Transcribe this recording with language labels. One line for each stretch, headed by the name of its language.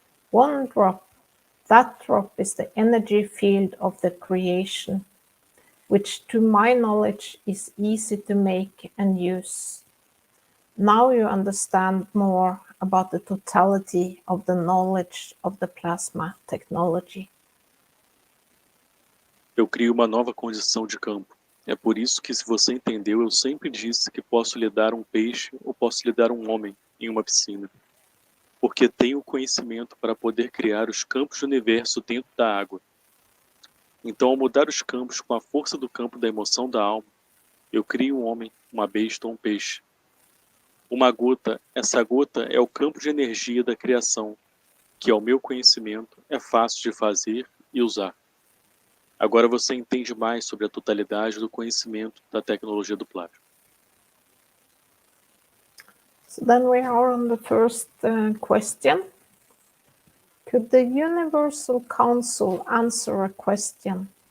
English: One drop, that drop is the energy field of the creation, which to my knowledge is easy to make and use. Now you understand more about the totality of the knowledge of the plasma technology.
Portuguese: Eu crio uma nova condição de campo. É por isso que, se você entendeu, eu sempre disse que posso lhe dar um peixe ou posso lhe dar um homem em uma piscina. Porque tenho o conhecimento para poder criar os campos do universo dentro da água. Então, ao mudar os campos com a força do campo da emoção da alma, eu crio um homem, uma besta ou um peixe. Uma gota, essa gota é o campo de energia da criação, que ao meu conhecimento é fácil de fazer e usar. Agora você entende mais sobre a totalidade do conhecimento da tecnologia do plástico.
English: So then we are on the first question. Could the Universal Council answer a question?